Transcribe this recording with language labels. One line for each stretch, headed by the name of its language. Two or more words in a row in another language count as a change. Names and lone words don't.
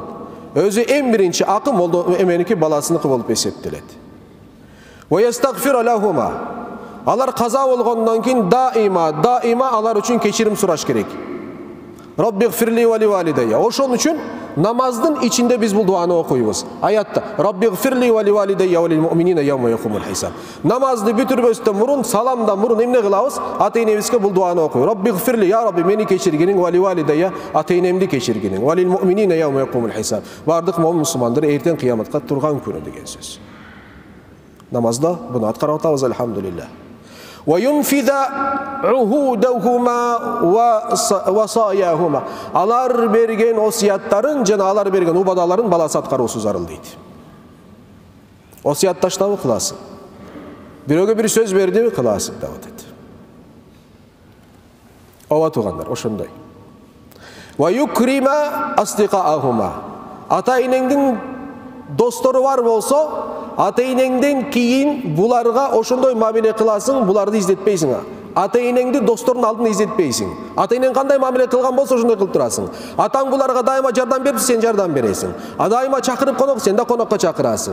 Kyrgyz: Өзү эң биринчи акы молдо эменики баласыныкы болуп эсептелет.
Arabic: ويستغفر لهما.
Kyrgyz: Алар каза болгондон кийин даима алар үчүн кечирим сураш керек.
Arabic: رب اغفر لي ولوالدي.
Kyrgyz: Ошон үчүн намаздын ичинде биз бул дуаны окуйбуз.
Arabic: Аятта رب اغفر لي ولوالدي وللمؤمنين يوم يقوم الحساب.
Kyrgyz: Намазды бүтүрбөстөн мурун, саламдан мурун эмне кылабыз? Ата-энебизге бул дуаны окуй.
Arabic: رب اغفر لي، يا رب,
Kyrgyz: мени кечиргениң,
Arabic: ولوالدي,
Kyrgyz: ата-энемди кечиргениң,
Arabic: وللمؤمنين يوم يقوم الحساب.
Kyrgyz: Бардык муъмин мусулмандар эртең кыяматка турган күнү деген сөз. Намазда буну аткарып атабыз, алхамдулилlah.
Arabic: وَيُنْفِذَ عُهُودَهُمَا وَصَايَاهُمَا.
Kyrgyz: Алар берген осияттарын жана алар берген убадаларын баласы аткаруусу зарыл дейт. Осиятташтабы кыласың. Бирөөгө бир сөз бердиби кыласың деп атат. Ооба туугандар, ошондой.
Arabic: وَيُكْرِمَ أَصْدِقَاءَهُمَا.
Kyrgyz: Ата-энеңдин достору бар болсо, ата-энеңден кийин буларга ошондой мамиле кыласың, буларды издетпейсиң. ата-энеңди достордун алдына изетпейсиң. Ата-энең кандай мамиле кылган болсо ошондой кылып турасың. Атаң буларга дайыма жардам берипси, сен жардам бересиң. Дайыма чакырып конок, сен да конокко чакырасың.